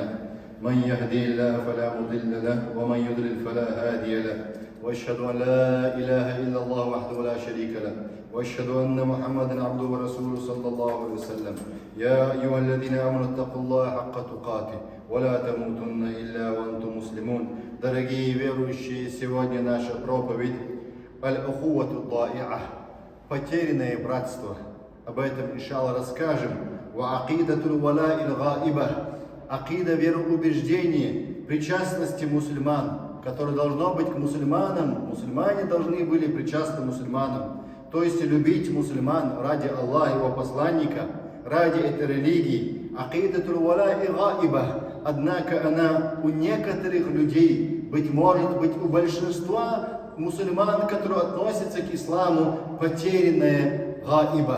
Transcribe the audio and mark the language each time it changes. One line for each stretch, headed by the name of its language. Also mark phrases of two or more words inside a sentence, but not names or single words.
Arabic: من يهدي الله فلا مضل له ومن يضلل فلا هادي له، وأشهد أن لا إله إلا الله وحده لا شريك له، وأشهد أن محمدا عبده ورسوله صلى الله عليه وسلم. يا أيها الذين آمنوا اتقوا الله حق تقاته ولا تموتن إلا وأنتم مسلمون.
Russian: Дорогие верующие, сегодня наша проповедь
Arabic: «الأخوة الضائعة»
Russian: – потерянное братство. Об этом, иншаллах, расскажем.
Arabic: «وعقيدة الولاء الغائبة»
Russian: – акида вероубеждения, причастности мусульман, которое должно быть к мусульманам. Мусульмане должны были причастны мусульманам. То есть любить мусульман ради Аллаха, его посланника, ради этой религии.
Arabic: «عقيدة الولاء الغائبة».
Russian: Однако она у некоторых людей, быть может быть у большинства мусульман, которые относятся к исламу, потерянная гаиба.